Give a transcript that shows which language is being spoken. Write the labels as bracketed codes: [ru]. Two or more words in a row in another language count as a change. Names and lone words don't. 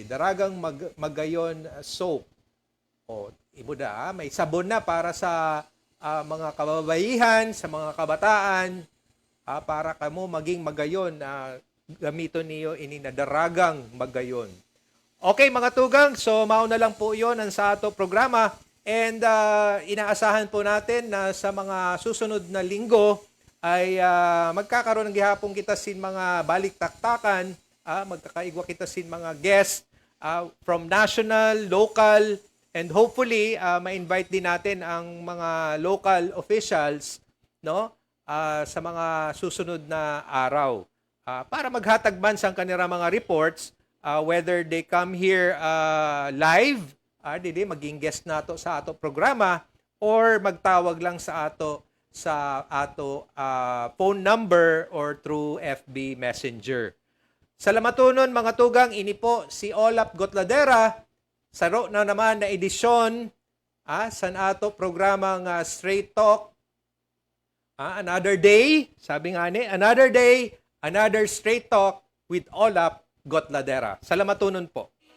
[msb] Daragang magayon soap. O ibuda, may sabon na para sa mga kababaihan, sa mga kabataan, para kamo maging magayon, gamito niyo ini na daragang magayon. Okay mga tugang, so mauna lang po yon ang sa ato programa. [tl] And inaasahan po natin na sa mga susunod na linggo ay magkakaroon ng [msb] gihapon kita sin mga balik-taktakan magkakaigwa kita sin mga [en] guests from national, local, and hopefully [msb] ma-invite din [tl] natin ang mga local officials, no, sa mga susunod na araw para [msb] maghatag man [tl] sa kanilang mga reports, [en] whether they come here live, [msb] dili maging guest nato sa ato programa, or magtawag lang sa ato [en] phone number [msb] or [en] through FB Messenger. [msb] Salamatunon mga tugang, ini po si Olap Gotladera sa na naman na edisyon sa ato programang Straight Talk. [en] Another day, [tl] sabi nga ni, [en] another day, another Straight Talk with Olap Gotladera. [msb] Salamatunon po.